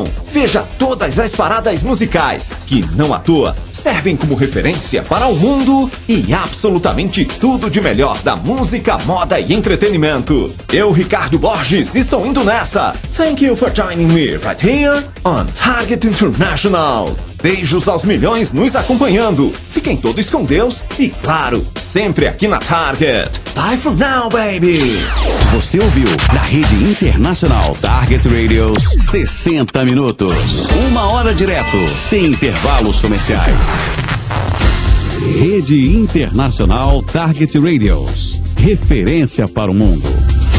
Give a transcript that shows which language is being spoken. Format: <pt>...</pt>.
<pt>Veja todas as paradas musicais que, não à toa, servem como referência para o mundo e absolutamente tudo de melhor da música, moda e entretenimento. Eu, Ricardo Borges, estou indo nessa.</pt> <en>Thank you for joining me right here on Target International.</en> <pt>Beijos aos milhões nos acompanhando. Fiquem todos com Deus e, claro, sempre aqui na Target.</pt> <en>Bye for now, baby!</en> <pt>Você ouviu na rede internacional Target Radios 60 minutos. Uma hora direto, sem intervalos comerciais. Rede Internacional Target Radios. Referência para o mundo.</pt>